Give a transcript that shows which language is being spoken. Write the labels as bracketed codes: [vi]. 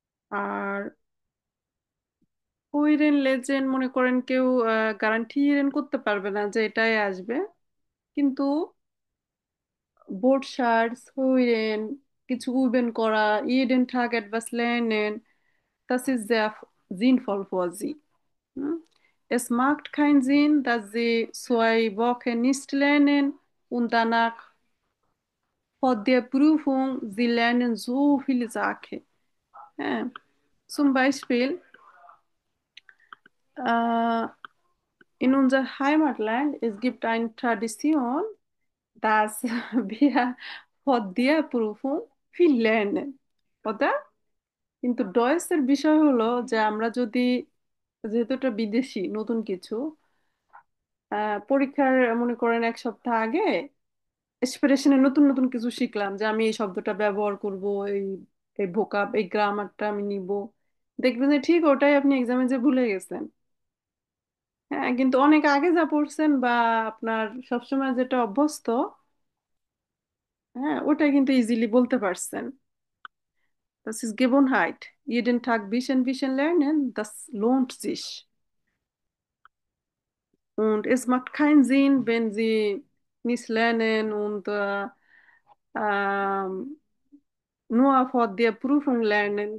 [bn] আর কুইরেন legend মনে করেন কেউ গ্যারান্টি করতে পারবে না যে এটাই আসবে, কিন্তু Borchards, Heuren, কিছু üben করা, [de] jeden Tag etwas lernen, das ist sehr sinnvoll für sie. Hm? Es macht keinen Sinn, dass sie 2 Wochen nicht lernen und danach vor der Prüfung sie lernen so viele Sachen. Ja. Zum Beispiel äh, in unser Heimatland, es gibt eine Tradition, dass wir vor der Prüfung viel lernen, oder? [bn] কিন্তু ডয়েসের বিষয় হলো যে আমরা যদি, যেহেতু এটা বিদেশি নতুন কিছু, পরীক্ষার মনে করেন 1 সপ্তাহ আগে এক্সপ্রেশনে নতুন নতুন কিছু শিখলাম যে আমি এই শব্দটা ব্যবহার করব, এই এই ভোকাব এই গ্রামারটা আমি নিব, দেখবেন যে ঠিক ওটাই আপনি এক্সামে যে ভুলে গেছেন। হ্যাঁ কিন্তু অনেক আগে যা পড়ছেন বা আপনার সবসময় যেটা অভ্যস্ত, হ্যাঁ ওটা কিন্তু ইজিলি বলতে পারছেন। [de] Das ist Gewohnheit. Jeden Tag bisschen lernen, das lohnt sich. Und es macht keinen Sinn, wenn Sie nicht lernen und ähm, nur vor der Prüfung lernen.